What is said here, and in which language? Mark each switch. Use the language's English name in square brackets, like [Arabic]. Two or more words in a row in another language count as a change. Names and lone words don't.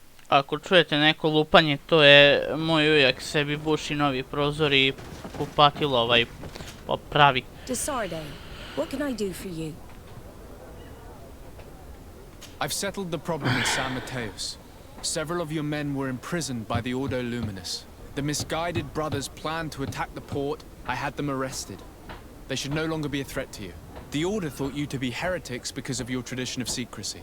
[Serbian] Ako čujete neko lupanje, to je moj ujak sebi buši novi prozor I kupatilo popravi. [English] Desarde, what can I do for you? I've settled the problem in San Mateus. Several of your men were imprisoned by the Ordo Luminous. The misguided brothers planned to attack the port. I had them arrested. They should no longer be a threat to you. The Order thought you to be heretics because of your tradition of secrecy.